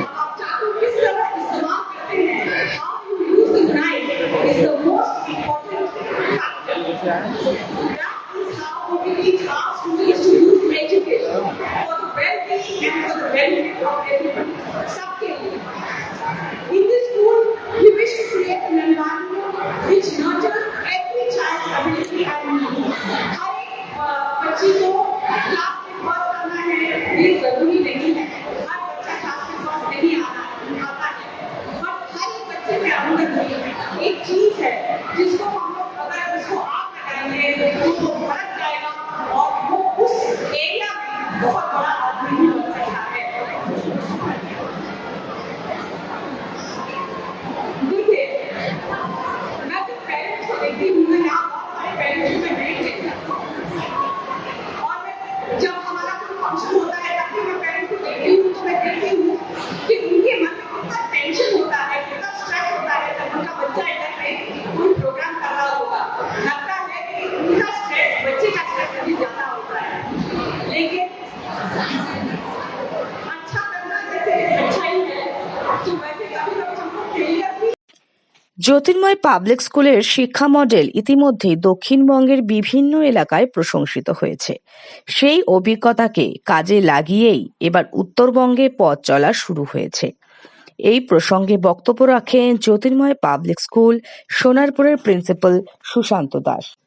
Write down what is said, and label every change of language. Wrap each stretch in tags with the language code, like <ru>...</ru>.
<hi>आप चाकू किस तरह इस्तेमाल करते हैं,</hi> <en>How you use the knife is the most important factor. How we teach our students to use education for the well-being and for the benefit of everybody.</en> <hi>सबके लिए.</hi> <en>In this school, we wish to create an environment which nurtures every child's ability and needs.</en> <hi>हर एक बच्ची को class में first आना है ये जरूरी नहीं है। हर बच्चा क्लास में फर्स्ट नहीं आता है, बट हर एक बच्चे के अंदर एक चीज है जिसको हम लोग अगर उसको आग लगाएंगे तो बढ़ जाएगा, और वो उस एरिया में बहुत बड़ा आदमी भी बन सकता है। देखिए, मैं जब पेरेंट्स को देखती हूँ, मैं यहाँ बहुत सारे पेरेंट्स को मैं देख लेती हूँ, और जब हमारा कोई फंक्शन होता है तब भी मैं पेरेंट्स को देखती हूँ, तो मैं देखती हूँ कि उनके मन में कितना टेंशन होता है, कितना स्ट्रेस होता है जब उनका बच्चा इधर पे कोई प्रोग्राम कर रहा होगा। लगता है कि उनका स्ट्रेस बच्चे का स्ट्रेस कभी ज्यादा होता है, लेकिन अच्छा करना जैसे अच्छा ही है, तो वैसे कभी कभी हमको फेलियर भी।</hi> <bn>জ্যোতির্ময় পাবলিক স্কুলের শিক্ষা মডেল ইতিমধ্যেই দক্ষিণবঙ্গের বিভিন্ন এলাকায় প্রশংসিত হয়েছে। সেই অভিজ্ঞতাকে কাজে লাগিয়েই এবার উত্তরবঙ্গে পথ চলা শুরু হয়েছে। এই প্রসঙ্গে বক্তব্য রাখেন জ্যোতির্ময় public school সোনারপুরের principal Sushant Das.</bn>